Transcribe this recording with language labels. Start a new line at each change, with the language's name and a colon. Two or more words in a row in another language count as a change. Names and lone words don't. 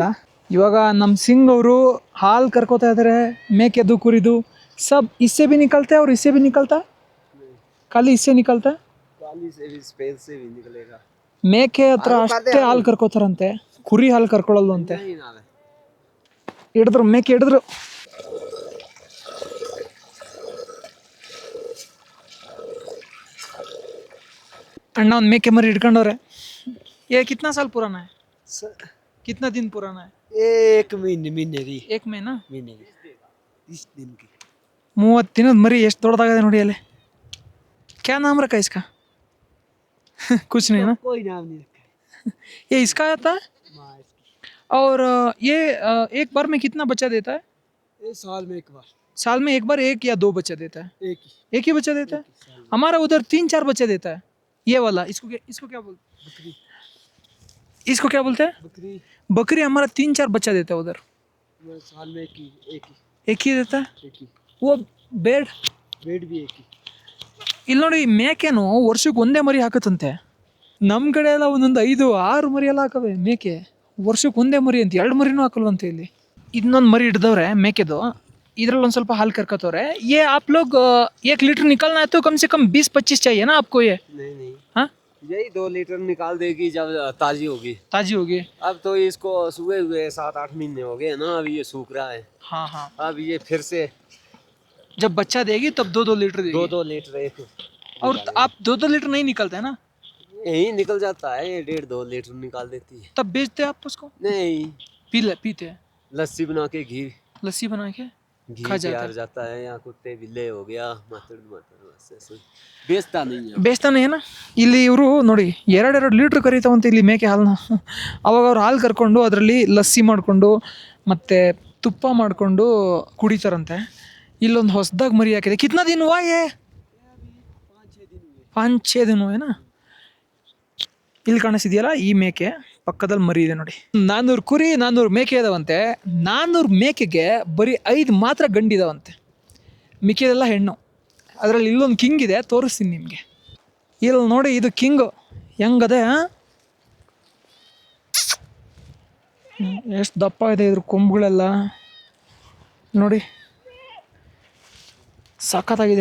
Kannada: ಇವಾಗ ನಮ್ಮ ಸಿಂಗ್ ಅವರು ಹಾಲು ಕರ್ಕೋತಾ ಇದ್ದಾರೆ ಮೇಕೆದು ಕುರಿದು.
Hindi: सब इससे भी निकलते ಅವ್ರು इससे भी निकलता खाली इससे निकलता.
Kannada: ಮೇಕೆ ಹತ್ರ ಅಷ್ಟೇ ಹಾಲು ಕರ್ಕೋತಾರಂತೆ, ಕುರಿ ಹಾಲು ಕರ್ಕೊಳ್ಳಲ್ವ ಅಂತೆ. ಹಿಡಿದ್ರು ಮೇಕೆ ಹಿಡಿದ್ರು. ಅಣ್ಣಾ ಉನ್ ಮೇಕೆ ಮರಿ ಹಿಡ್ಕಂಡೋರೆ.
Hindi: ये कितना साल पुराना है? कितना दिन पुराना है? 1 महीने की. 1 महीना महीने की 30 दिन की.
Kannada: 30 ದಿನದ ಮರಿ ಎಷ್ಟು ದೊಡ್ಡದಾಗಿದೆ ನೋಡಿ ಅಲ್ಲಿ.
Hindi: क्या नाम रखा इसका? कुछ नहीं ना, कोई नाम नहीं रखा. ये इसका आता है. और ये एक बार में कितना बच्चा देता है? ये साल में एक बार. साल में एक बार 1 या 2 बच्चा देता है? एक ही बच्चा देता है. हमारा उधर 3-4 बच्चे देता है ये वाला. इसको क्या बोलते? बकरी. इसको क्या बोलते हैं? बकरी. हमारा 3-4 बच्चा देता है उधर. साल में एक ही देता है. वो बेड भी एक ही. ಇಲ್ಲಿ ನೋಡಿ ಮೇಕೆನು ವರ್ಷಕ್ಕೆ ಒಂದೇ ಮರಿ ಹಾಕತ್ತಂತೆ. ನಮ್ಮ ಕಡೆ ಎಲ್ಲ ಒಂದೊಂದು 5-6 ಮರಿ ಎಲ್ಲ ಹಾಕವೆ ಮೇಕೆ. ವರ್ಷಕ್ಕೆ ಒಂದೇ ಮರಿ ಅಂತ 2 ಮರಿನೂ ಹಾಕಲ್ವಂತೆ ಇಲ್ಲಿ. ಇನ್ನೊಂದು ಮರಿ ಹಿಡ್ದವ್ರೆ ಮೇಕೆದು. इधर ಒಂದು ಸ್ವಲ್ಪ ಹಾಲು ಕರ್ಕೋತವ್ರೆ. ये आप लोग 1 लीटर निकलना है तो कम से कम 20-25 चाहिए ना आपको ये? नहीं हाँ यही 2 लीटर निकाल देगी जब ताजी होगी। ताजी होगी। अब तो इसको सूखे हुए 7-8 महीने हो गए ना, अभी ये सूख रहा है। हाँ हाँ, अब ये फिर से जब बच्चा देगी तब 2-2 लीटर देगी। 2-2 लीटर एक और आप 2-2 लीटर नहीं निकलता है ना, यही निकल जाता है, ये 1.5-2 लीटर निकाल देती है। तब बेचते आप उसको? नहीं, पीते हैं लस्सी बना के घी लस्सी बना के घी खा जाता तैयार है। जाता है, या कुत्ते बिल्ले हो गया मातर बस ऐसे बेचता नहीं है।
Kannada: ಬೇಯಿಸ್ತಾನೆ ಏನ. ಇಲ್ಲಿ ಇವರು ನೋಡಿ 2-2 ಲೀಟ್ರ್ ಕರೀತಾವಂತೆ ಇಲ್ಲಿ ಮೇಕೆ ಹಾಲನ್ನ. ಅವಾಗ ಅವ್ರು ಹಾಲು ಕರ್ಕೊಂಡು ಅದರಲ್ಲಿ ಲಸ್ಸಿ ಮಾಡಿಕೊಂಡು ಮತ್ತು ತುಪ್ಪ ಮಾಡಿಕೊಂಡು ಕುಡಿತಾರಂತೆ. ಇಲ್ಲೊಂದು ಹೊಸದಾಗಿ ಮರಿ ಹಾಕಿದೆ.
Hindi: कितना दिन हुआ ये? 5-6 दिन हुए ना.
Kannada: ಇಲ್ಲಿ ಕಾಣಿಸ್ತಿದೆಯಲ್ಲ ಈ ಮೇಕೆ ಪಕ್ಕದಲ್ಲಿ ಮರಿ ಇದೆ ನೋಡಿ. 400 ಕುರಿ 400 ಮೇಕೆ ಇದಾವಂತೆ. 400 ಮೇಕೆಗೆ ಬರೀ 5 ಮಾತ್ರ ಗಂಡಿದಾವಂತೆ, ಮಿಕ್ಕಿದೆಲ್ಲ ಹೆಣ್ಣು. ಅದರಲ್ಲಿ ಇಲ್ಲೊಂದು ಕಿಂಗ್ ಇದೆ, ತೋರಿಸ್ತೀನಿ ನಿಮಗೆ. ಇಲ್ಲಿ ನೋಡಿ, ಇದು ಕಿಂಗು ಹೆಂಗದೆ, ಎಷ್ಟು ದಪ್ಪ ಇದೆ ಇದ್ರ ಕೊಂಬುಗಳೆಲ್ಲ ನೋಡಿ, ಸಖತ್ತಾಗಿದೆ.